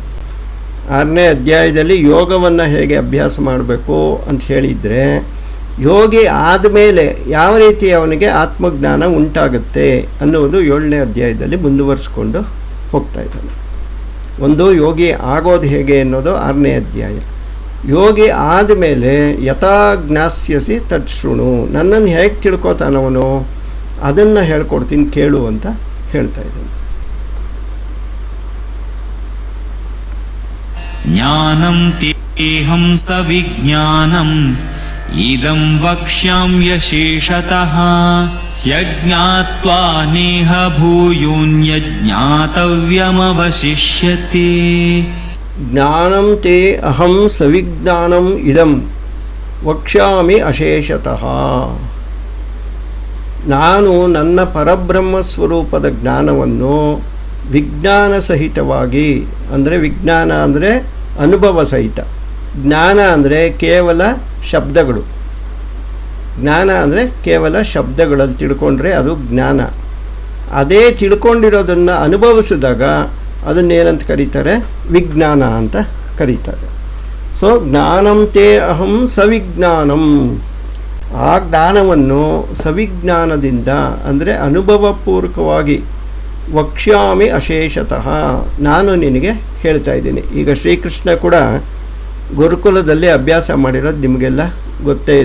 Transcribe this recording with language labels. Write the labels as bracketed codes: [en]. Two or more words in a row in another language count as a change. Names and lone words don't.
[kn] 6ನೇ ಅಧ್ಯಾಯದಲ್ಲಿ ಯೋಗವನ್ನು ಹೇಗೆ ಅಭ್ಯಾಸ ಮಾಡಬೇಕು ಅಂತ ಹೇಳಿದರೆ, ಯೋಗಿ ಆದಮೇಲೆ ಯಾವ ರೀತಿ ಅವನಿಗೆ ಆತ್ಮಜ್ಞಾನ ಉಂಟಾಗುತ್ತೆ ಅನ್ನೋದು 7ನೇ ಅಧ್ಯಾಯದಲ್ಲಿ ಮುಂದುವರಿಸ್ಕೊಂಡು ಹೋಗ್ತಾ ಇದ್ದಾನೆ. ಒಂದು ಯೋಗಿ ಆಗೋದು ಹೇಗೆ ಅನ್ನೋದು 6ನೇ ಅಧ್ಯಾಯ. ಯೋಗಿ ಆದಮೇಲೆ ಯಥಾ ಜ್ಞಾಸ್ಯಸಿ ತತ್ಶೃಣು, ನನ್ನನ್ನು ಹೇಗೆ ತಿಳ್ಕೊತಾನವನು ಅದನ್ನು ಹೇಳ್ಕೊಡ್ತೀನಿ ಕೇಳು ಅಂತ ಹೇಳ್ತಾ ಇದ್ದಾನೆ. [sa] ಜ್ಞಾನಂ ತೇಹಂ ಸವಿಜ್ಞಾನಂ ಇದಂ ವಕ್ಷ್ಯಾಮ್ಯಶೇಷತಃ ಯಜ್ಞಾತ್ವಾ ನೇಹ ಭೂಯೋನ್ಯಜ್ಞಾತವ್ಯಮವಶಿಷ್ಯತೆ. ಜ್ಞಾನಂ ತೇ ಅಹಂ ಸವಿಜ್ಞಾನಂ ಇದಂ ವಕ್ಷ್ಯಾಮಿ ಅಶೇಷತಃ. [kn] ನಾನು ನನ್ನ ಪರಬ್ರಹ್ಮ ಸ್ವರೂಪದ ಜ್ಞಾನವನ್ನು ವಿಜ್ಞಾನ ಸಹಿತವಾಗಿ, ಅಂದರೆ ವಿಜ್ಞಾನ ಅಂದರೆ ಅನುಭವ ಸಹಿತ, ಜ್ಞಾನ ಅಂದರೆ ಕೇವಲ ಶಬ್ದಗಳು, ಜ್ಞಾನ ಅಂದರೆ ಕೇವಲ ಶಬ್ದಗಳಲ್ಲಿ ತಿಳ್ಕೊಂಡ್ರೆ ಅದು ಜ್ಞಾನ. ಅದೇ ತಿಳ್ಕೊಂಡಿರೋದನ್ನು ಅನುಭವಿಸಿದಾಗ ಅದನ್ನೇನಂತ ಕರೀತಾರೆ? ವಿಜ್ಞಾನ ಅಂತ ಕರೀತಾರೆ. ಸೊ [sa] ಜ್ಞಾನಂ ತೇ ಅಹಂ ಸವಿಜ್ಞಾನಂ. [kn] ಆ ಜ್ಞಾನವನ್ನು ಸವಿಜ್ಞಾನದಿಂದ ಅಂದರೆ ಅನುಭವಪೂರ್ವಕವಾಗಿ [sa] ವಕ್ಷ್ಯಾಮಿ ಅಶೇಷತಃ [kn] ನಾನು ನಿನಗೆ ಹೇಳ್ತಾ ಇದ್ದೀನಿ. ಈಗ ಶ್ರೀಕೃಷ್ಣ ಕೂಡ ಗುರುಕುಲದಲ್ಲಿ ಅಭ್ಯಾಸ ಮಾಡಿರೋದು ನಿಮಗೆಲ್ಲ ಗೊತ್ತೇ ಇದೆ.